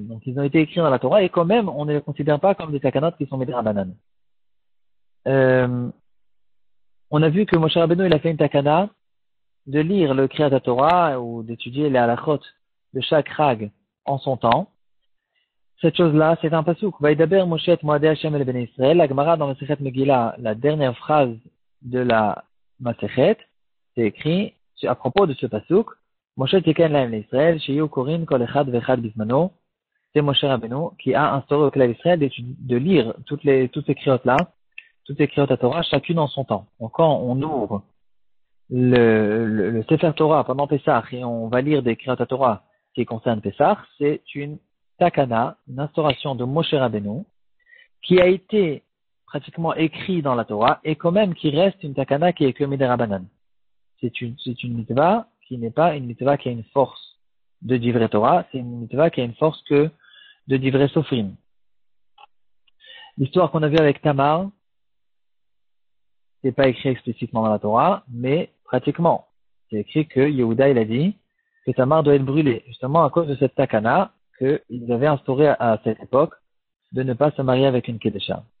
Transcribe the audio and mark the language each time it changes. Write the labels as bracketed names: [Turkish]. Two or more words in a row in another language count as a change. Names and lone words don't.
[French] Donc, ils ont été écrits dans la Torah et quand même, on ne les considère pas comme des takanot qui sont [Hebrew] מדי רבנן. [French] On a vu que Moshe Rabbeinu, il a fait une takana de lire le [Hebrew] קריאת תורה [French] ou d'étudier les halachot de chaque rag en son temps. Cette chose-là, c'est un pasuk. [Hebrew] וידבר משה את מועדי השם אל בני ישראל. [French] La Gemara dans Masechet Megillah, la dernière phrase de la Masechet, c'est écrit à propos de ce pasuk. [Hebrew] משה תיקן להם לישראל, שיהו קורין כל אחד ואחד בזמנו. [French] C'est Moshe Rabbeinu qui a instauré au [Hebrew] כלל ישראל [French] de lire toutes ces kriyot-là, toutes ces kriyot à Torah, chacune en son temps. Donc quand on ouvre le [Hebrew] ספר תורה [French] pendant Pessah et on va lire des kriyot à Torah qui concernent Pessah, c'est une takana, une instauration de Moshe Rabbeinu, qui a été pratiquement écrit dans la Torah, et quand même qui reste une takana qui est que [Hebrew] מדי רבנן. [French] C'est une mitzvah qui n'est pas une mitzvah qui a une force de [Hebrew] דברי תורה, [French] c'est une mitzvah qui a une force que de [Hebrew] דברי סופרים. [French] L'histoire qu'on a vue avec Tamar, c'est pas écrit explicitement dans la Torah, mais pratiquement. C'est écrit que Yehuda, il a dit que Tamar doit être brûlée, justement à cause de cette takana, qu'ils avaient instauré à cette époque de ne pas se marier avec une Kedesha.